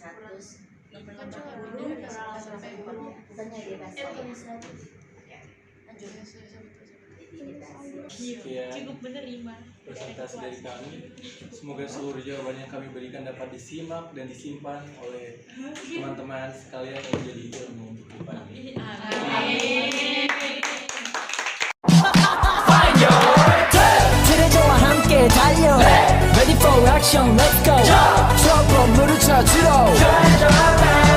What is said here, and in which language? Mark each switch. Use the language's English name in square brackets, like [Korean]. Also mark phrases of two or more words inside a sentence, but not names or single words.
[Indonesian] Bukannya dia bahasa ya. Sekian cukup menerima. presentasi dari kami. Semoga seluruh jawaban yang kami berikan dapat disimak dan disimpan oleh teman-teman sekalian yang menjadi ilmu untuk depan. [Korean] 트레저와 함께 달려 [English] Ready for action, let's go [Korean] 트러블 물을 찾으러